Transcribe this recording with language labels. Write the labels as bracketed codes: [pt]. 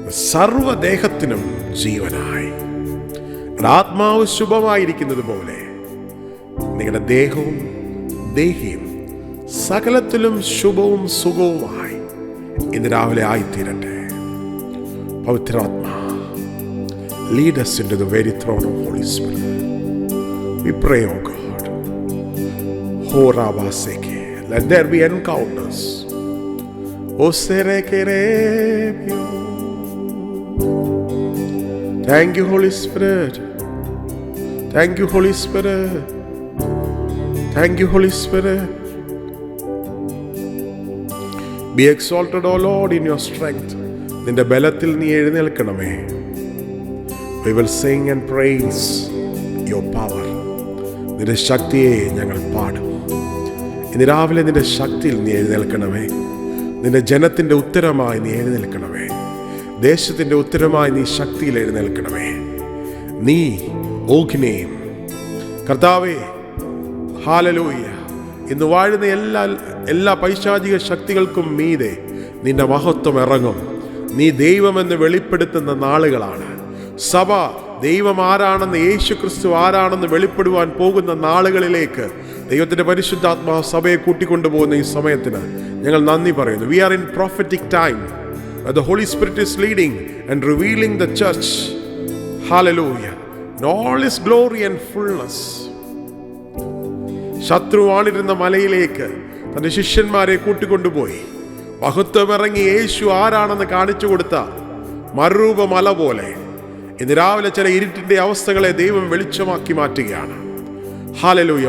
[ml] സർവ്വദേഹത്തിനും ജീവനായി, ആത്മാവ് ശുഭമായിരിക്കുന്നത് പോലെ നിങ്ങളുടെ ദേഹവും ദേഹിയും സകലത്തിലും ശുഭവും സുഖവുമായി ഇന്ന് രാവിലെ ആയിത്തീരട്ടെ. [en] പവിത്രാത്മാ, lead us into the very throne of Holy Spirit. We pray, oh God. Ho Rabaseke, let there be encounters. O Serekerebio. Thank you, Holy Spirit. Thank you, Holy Spirit. Thank you, Holy Spirit. Be exalted, O Lord, in your strength. [ml] നിന്റെ ബലത്തിൽ നീ എഴുന്നേൽക്കണമേ. [en] We will sing and praise your power. [ml] നിന്റെ ശക്തിയെ ഞങ്ങൾ പാടും. ഇന്ന് രാവിലെ നിന്റെ ശക്തിയിൽ നീ എഴുന്നേൽക്കണമേ. നിന്റെ ജനത്തിൻ്റെ ഉത്തരമായി നീ എഴുന്നേൽക്കണമേ. ദേശത്തിൻ്റെ ഉത്തരമായി നീ ശക്തിയിൽ എഴുന്നേൽക്കണമേ. നീ ഓഗ്നേയം കർത്താവേ, ഹല്ലേലൂയ. ഇന്ന് വാഴുന്ന എല്ലാ പൈശാചിക ശക്തികൾക്കും മീതെ നിന്റെ മഹത്വം ഇറങ്ങും. നീ ദൈവമെന്ന് വെളിപ്പെടുത്തുന്ന നാളുകളാണ്. സഭ ദൈവം ആരാണെന്ന്, യേശു ക്രിസ്തു ആരാണെന്ന് വെളിപ്പെടുവാൻ പോകുന്ന നാളുകളിലേക്ക് ദൈവത്തിൻ്റെ പരിശുദ്ധാത്മാവ് സഭയെ കൂട്ടിക്കൊണ്ടുപോകുന്ന ഈ സമയത്തിന് ഞങ്ങൾ നന്ദി പറയുന്നു. [en] We are in prophetic time where the Holy Spirit is leading and revealing the church. Hallelujah. In all his glory and fullness. [ml] ശത്രുവാണിരുന്ന മലയിലേക്ക് തന്റെ ശിഷ്യന്മാരെ കൂട്ടിക്കൊണ്ടുപോയി മഹത്വമിറങ്ങി യേശു ആരാണെന്ന് കാണിച്ചു കൊടുത്ത മറുരൂപ മല പോലെ ഇന്ന് രാവിലെ ചില ഇരുട്ടിന്റെ അവസ്ഥകളെ ദൈവം വെളിച്ചമാക്കി മാറ്റുകയാണ്. ഹല്ലേലൂയ.